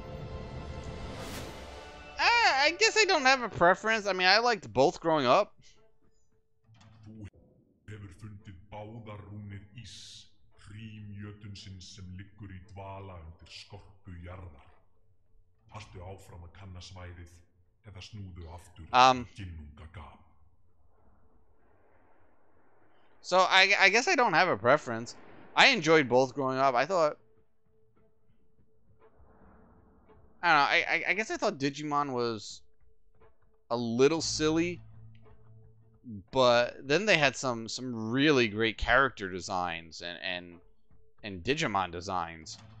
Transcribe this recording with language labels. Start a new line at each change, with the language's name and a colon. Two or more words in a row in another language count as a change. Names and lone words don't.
English: I guess I don't have a preference. I mean, I liked both growing up.
Icelandic: báðar rúnir ís, hrím jötunsins sem liggur í dvala undir skorpu jarðar. Haltu áfram að kanna svæðið eða snúðu aftur í ginnungagap.
English: So I guess I don't have a preference. I enjoyed both growing up. I thought, I don't know, I guess I thought Digimon was a little silly, but then they had some really great character designs and Digimon designs.